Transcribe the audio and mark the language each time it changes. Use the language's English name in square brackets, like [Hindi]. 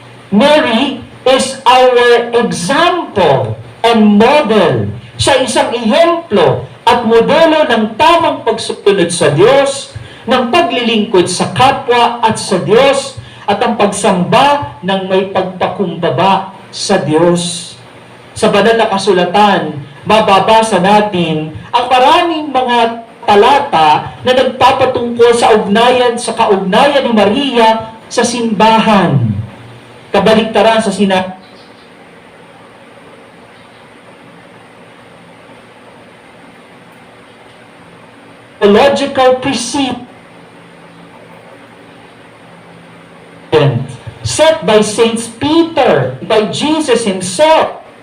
[English] Mary is our example and model. [Filipino] Siya isang ehemplo at modelo ng tamang pagsusunod sa Diyos, ng paglilingkod sa kapwa at sa Diyos, at ang pagsamba ng may pagpakumbaba sa Diyos. Sa banal na kasulatan, mababasa natin ang maraming mga talata na nagpapatungkol sa kaugnayan ni Maria sa simbahan. Kabaliktaran sa [English] theological precedent set by Saint Peter, by Jesus himself.